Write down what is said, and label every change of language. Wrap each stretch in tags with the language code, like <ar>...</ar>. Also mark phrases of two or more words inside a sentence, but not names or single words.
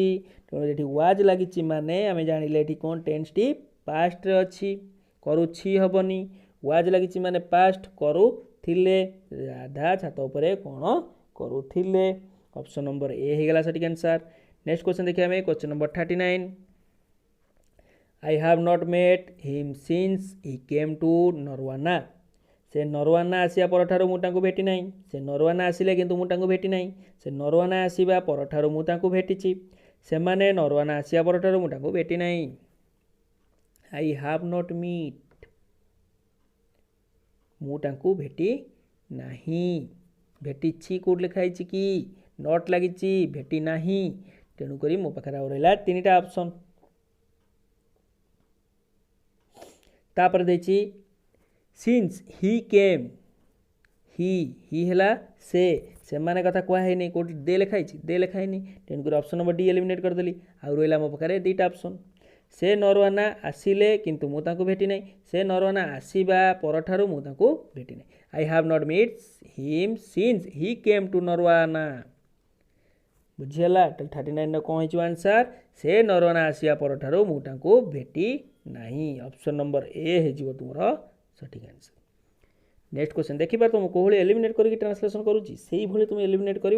<or>ତେଣୁ ଏଠି ୱାଜ୍ ଲାଗିଛି ମାନେ ଆମେ ଜାଣିଲେ ଏଠି କ'ଣ ଟେନ୍ସଟି ପାଷ୍ଟରେ ଅଛି, କରୁଛି ହେବନି। ୱାଜ୍ ଲାଗିଛି ମାନେ ପାଷ୍ଟ, କରୁଥିଲେ। ରାଧା ଛାତ ଉପରେ କ'ଣ କରୁଥିଲେ?</or> <en>option number A</en> <or>ହେଇଗଲା ସଠିକ୍ ଆନ୍ସର୍।</or> <en>next question</en> <or>ଦେଖିବା ଆମେ,</or> <en>question number 39. I have not met him since he came to ନରୱାନା।</en> <or>ସେ ନରୱାନା ଆସିବା ପରଠାରୁ ମୁଁ ତାଙ୍କୁ ଭେଟି ନାହିଁ। ସେ ନରୱାନା ଆସିଲେ କିନ୍ତୁ ମୁଁ ତାଙ୍କୁ ଭେଟି ନାହିଁ। ସେ ନରୱାନା ଆସିବା ପରଠାରୁ ମୁଁ ତାଙ୍କୁ ଭେଟିଛି। ସେମାନେ ନରୱାନା ଆସିବା ପରଠାରୁ ମୁଁ ତାଙ୍କୁ ଭେଟି ନାହିଁ।</or> <en>I have not met,</en> <or>ମୁଁ ତାଙ୍କୁ ଭେଟି ନାହିଁ। ଭେଟିଛି କେଉଁଠି ଲେଖା ହେଇଛି କି? ନଟ୍ ଲାଗିଛି, ଭେଟି ନାହିଁ। ତେଣୁକରି ମୋ ପାଖରେ ଆଉ ରହିଲା ତିନିଟା ଅପସନ୍। ତାପରେ ଦେଇଛି</or> <en>since he came.</en> <or>ହି ହେଲା ସେ, ସେମାନେ କଥା କୁହାହେଇନି। କେଉଁଠି ଦେ ଲେଖା ହେଇଛି? ଦେ ଲେଖା ହେଇନି। ତେଣୁକରି</or> <en>option number D eliminate</en> <or>କରିଦେଲି। ଆଉ ରହିଲା ମୋ ପାଖରେ ଦୁଇଟା ଅପସନ୍। ସେ ନରୱାନା ଆସିଲେ କିନ୍ତୁ ମୁଁ ତାଙ୍କୁ ଭେଟି ନାହିଁ। ସେ ନରୱାନା ଆସିବା ପରଠାରୁ ମୁଁ ତାଙ୍କୁ ଭେଟି ନାହିଁ।</or> <en>I have not met him since he came to ନରୱାନା।</en> <or>ବୁଝିଗଲା? 39ର କ'ଣ ହେଇଯିବ ଆନ୍ସର୍? ସେ ନରୱାନା ଆସିବା ପରଠାରୁ ମୁଁ ତାଙ୍କୁ ଭେଟି ନାହିଁ।</or> <en>option number A</en> <or>ହେଇଯିବ ତୁମର ସଠିକ୍ ଆନ୍ସର୍।</or> <en>next question</en> <or>ଦେଖିବା, ତ ମୁଁ କେଉଁଭଳି ଏଲିମିନେଟ୍ କରିକି ଟ୍ରାନ୍ସଲେସନ୍ କରୁଛି ସେଇଭଳି ତୁମେ ଏଲିମିନେଟ୍ କରିବ।</or>